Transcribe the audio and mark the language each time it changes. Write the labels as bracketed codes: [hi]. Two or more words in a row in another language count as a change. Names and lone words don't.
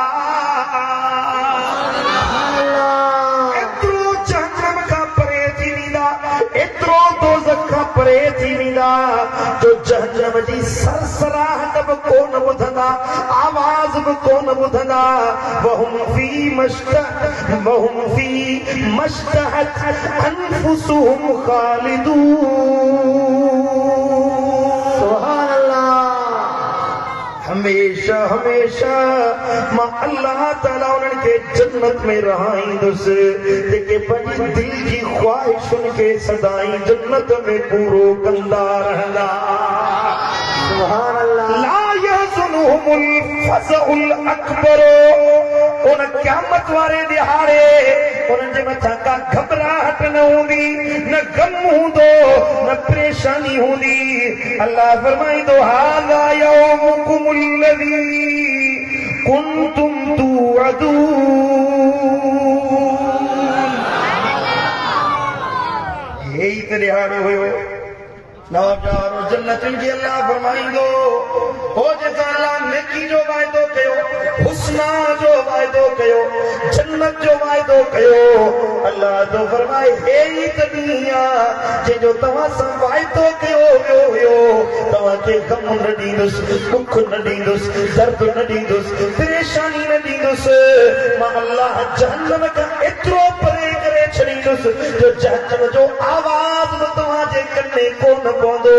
[sd] एतिरो दोज़ख खां परे थी वेंदा जो जहन्नम जी सरसराहट बि कोन ॿुधंदा आवाज़ बि कोन ॿुधंदा [ar] وهم في ما اشتهت أنفسهم خالدون. سبحان الله. [sd] हमेशा हमेशा मां अल्लाह ताला उन्हनि खे जन्नत में रहाईंदुसि जेके पंहिंजी दिल जी ख्वाहिशुनि खे सदाई जन्नत में पूरो कंदा रहंदा। [ar] سبحان الله. لا يحزنهم الفزع الأكبر [sd] उन क़यामत वारे ॾिहाड़े उन्हनि जे मथां का घबराहट न हूंदी न गम हूंदो न परेशानी हूंदी। अल्लाह फरमाईंदो [ar] هذا يومكم الذي كنتم توعدون. [sd] यही त ॾिहाड़ो हुयो नवाबदार जन्नतुनि जी अल्लाह फरमाईंदो हो जेका अल्लाह नेकी जो वाइदो कयो हुस्ना जो वाइदो कयो जन्नत जो वाइदो कयो अल्लाह तो फरमाए हे ई त ॾींहुं आहे जंहिंजो तव्हां सां वाइदो कयो वियो हुयो तव्हांखे गम न ॾींदुसि दुख न ॾींदुसि दर्द न ॾींदुसि परेशानी न ॾींदुसि मां अल्लाह जहन्नम खां एतिरो परे करे छॾींदुसि जो जहन्नम जो आवाज़ बि तव्हांजे कने कोन पवंदो।